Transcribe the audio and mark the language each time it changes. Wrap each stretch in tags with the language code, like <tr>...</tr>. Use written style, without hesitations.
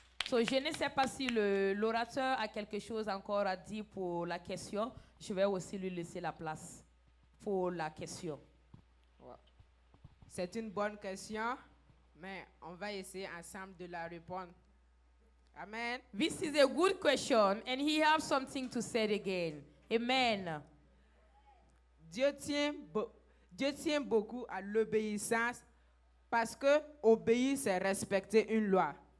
<fr>So, je ne sais pas si l'orateur a quelque chose encore à dire pour la question. Je vais aussi lui laisser la place pour la question. c'est une bonne question, Mais on va essayer ensemble de la répondre. Amen.</fr> <en>This is a good question, and he has something to say again. Amen.</en> <fr>Dieu tient beaucoup à l'obéissance parce que obéir, c'est respecter une loi.</fr>